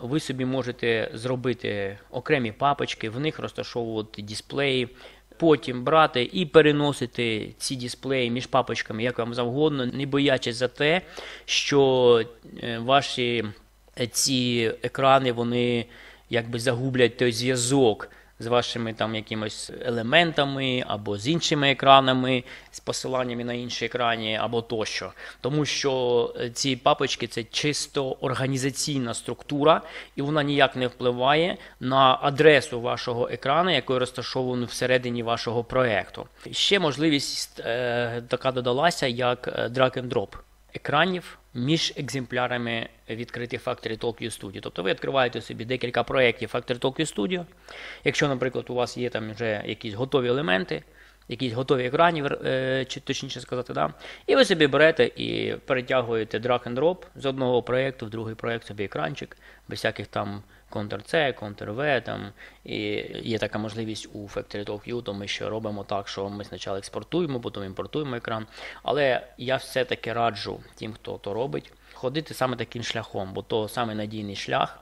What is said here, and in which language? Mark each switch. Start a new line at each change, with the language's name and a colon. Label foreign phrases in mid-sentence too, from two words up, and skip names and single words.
Ukrainian: Ви собі можете зробити окремі папочки, в них розташовувати дисплеї, потім брати і переносити ці дисплеї між папочками як вам завгодно, не боячись за те, що ваші ці екрани, вони якби загублять той зв'язок з вашими там якимось елементами або з іншими екранами, з посиланнями на інші екрани або тощо. Тому що ці папочки – це чисто організаційна структура, і вона ніяк не впливає на адресу вашого екрану, який розташований всередині вашого проєкту. Ще можливість така додалася, як
English: drag and drop.
Ukrainian: екранів між екземплярами відкритих Factory Talk Studio. Тобто ви відкриваєте собі декілька проєктів Factory Talk Studio. Якщо, наприклад, у вас є там вже якісь готові елементи, якісь готові екрани, чи точніше сказати, да? І ви собі берете і перетягуєте
English: drag and drop
Ukrainian: з одного проєкту в другий проєкт собі екранчик, без всяких там Ctrl-C, Ctrl-V, там, і є така можливість у Factory Talk View, то ми ще робимо так, що ми спочатку експортуємо, потім імпортуємо екран. Але я все-таки раджу тим, хто то робить, ходити саме таким шляхом, бо то саме надійний шлях.